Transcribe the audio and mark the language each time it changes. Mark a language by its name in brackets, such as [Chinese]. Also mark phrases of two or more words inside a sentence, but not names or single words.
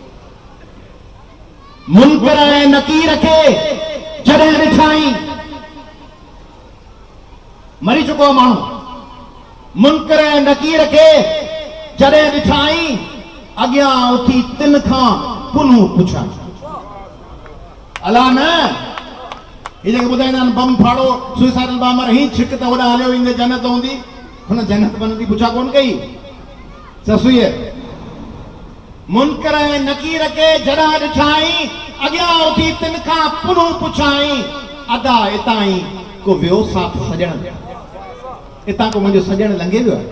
[Sindhi] मुनकर ऐं नकीर खे जॾहिं ॾिठाई, मरी चुको माण्हू, मुनकर ऐं नकीर खे जॾहिं ॾिठाई अॻियां उथी तिन खां पुनूं पुछां, अला न ये जेके ॿुधाईंदा आहिनि बम फाड़ो [English] suicidal bomber [Sindhi] ही छिक त होॾां हलियो ईंदे जन्नत हूंदी, हुन जन्नत बनंदी पुछा कोन कई ससुए। मुनकर ऐं नकीर खे जॾहिं ॾिठाई अॻियां उथी तिन खां पुनूं पुछाई, अदा हितां ई को वियो साथ सॼण, हितां को मुंहिंजो सॼण लंघे वियो आहे।